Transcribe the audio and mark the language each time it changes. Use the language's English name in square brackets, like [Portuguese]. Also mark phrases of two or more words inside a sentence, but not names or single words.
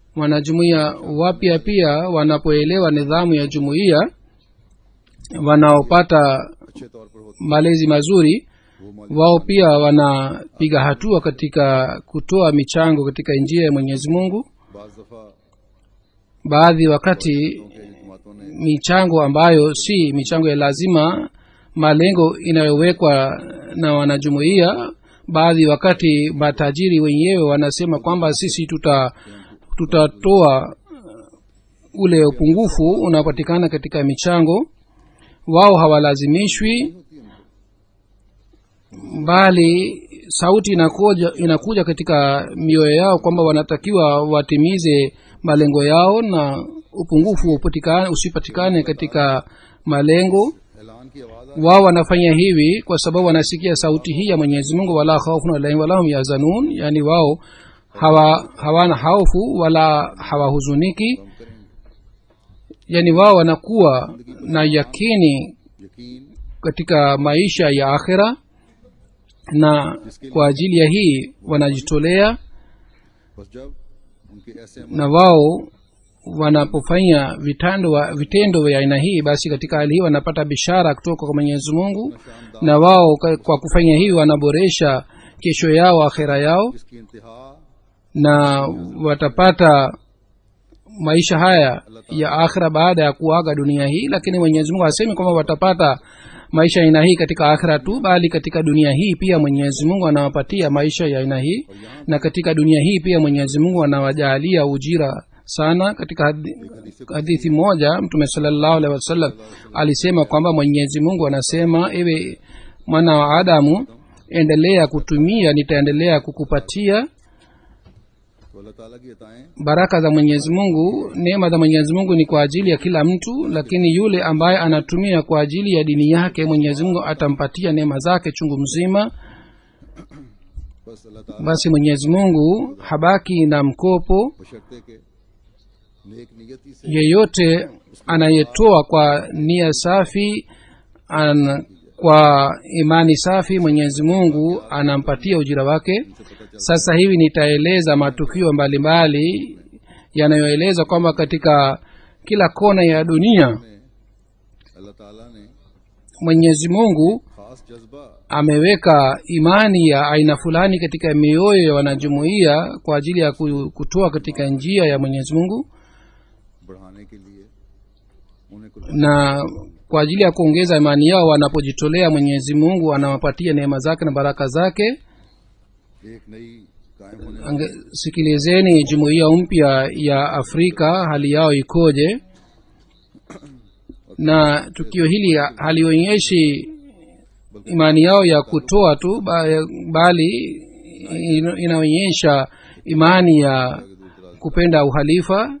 [Swahili] wanajumuiya wapya pia wanapoelewa nidhamu ya jumuiya, wanaopata [Urdu] اچھے طور پر ہوتی [Swahili] malezi mazuri, [Urdu] وہ مولک [Swahili] wao pia wanapiga hatua katika kutoa michango katika njia ya Mwenyezi Mungu. [Urdu] بعض دفعہ [Swahili] Baadhi wakati [Urdu] کے حکومتوں نے [Swahili] michango ambayo si michango ya lazima, malengo inayowekwa na wanajumuiya, baadhi wakati matajiri wenyewe wanasema kwamba sisi tutatoa ule upungufu unapatikana katika michango. Wao hawalazimishwi, bali sauti inakuja katika mioyo yao kwamba wanatakiwa watimize malengo yao na upungufu usipatikane katika malengo. [Urdu] اعلان کی آواز [Swahili] Wao wanafanya hivi kwa sababu wanasikia sauti hii ya Mwenyezi Mungu, [Arabic] ولا خوف عليهم ولا هم يحزنون, [Swahili] yani wao hawana hofu wala hawahuzuniki, yani wao wanakuwa na yakini [Urdu] यकीन [Swahili] katika maisha ya akhira, na kwa ajili ya hii wanajitolea. [Urdu] بس جب ان کے ایسے [Swahili] Na wao wanapofanya vitendo vya aina hii, basi katika hali hii wanapata bishara kutoka kwa Mwenyezi Mungu, na wao kwa kufanya hivi wanaboresha kesho yao, akhira yao, [Urdu] اس کی انتہا [Swahili] na watapata maisha haya ya akhira baada ya kuaga dunia hii. Lakini Mwenyezi Mungu hasemi kwamba watapata maisha ya aina hii katika akhira tu, bali katika dunia hii pia Mwenyezi Mungu anawapatia maisha ya aina hii, na katika dunia hii pia Mwenyezi Mungu anawajalia ujira sana. Katika hadithi moja Mtume [Arabic] صلى الله عليه وسلم [Swahili] alisema kwamba Mwenyezi Mungu anasema, ewe mwana wa Adamu, endelea kutumia, nitaendelea kukupatia. [Urdu] تو اللہ تعالیٰ کی عطائیں [Swahili] Baraka za Mwenyezi Mungu, neema za Mwenyezi Mungu ni kwa ajili ya kila mtu, lakini yule ambaye anatumia kwa ajili ya dini yake, Mwenyezi Mungu atampatia neema zake chungu mzima. [Urdu] بس اللہ تعالیٰ [Swahili] Basi Mwenyezi Mungu habaki na mkopo. [Urdu] بشرطے کے نیک نیتی سے [Swahili] Yeyote anayetoa kwa nia safi, kwa imani safi, Mwenyezi Mungu anampatia ujira wake. Sasa hivi nitaeleza matukio mbalimbali yanayoeleza kwamba katika kila kona ya dunia [Urdu] اللہ تعالیٰ نے [Swahili] Mwenyezi Mungu [Urdu] خاص جذبہ [Swahili] ameweka imani ya aina fulani katika mioyo ya wanajumuiya kwa ajili ya kutoa katika njia ya Mwenyezi Mungu, [Urdu] بڑھانے کے لیے انہیں کچھ [Swahili] na kwa ajili ya kuongeza imani yao wanapojitolea, Mwenyezi Mungu anawapatia neema zake na baraka zake. [Urdu] ایک نئی قائم ہونے [Swahili] Sikilizeni jumuiya mpya ya Afrika, hali yao ikoje? Na tukio hili halionyeshi imani yao ya kutoa tu, bali inaonyesha imani ya kupenda uhalifa.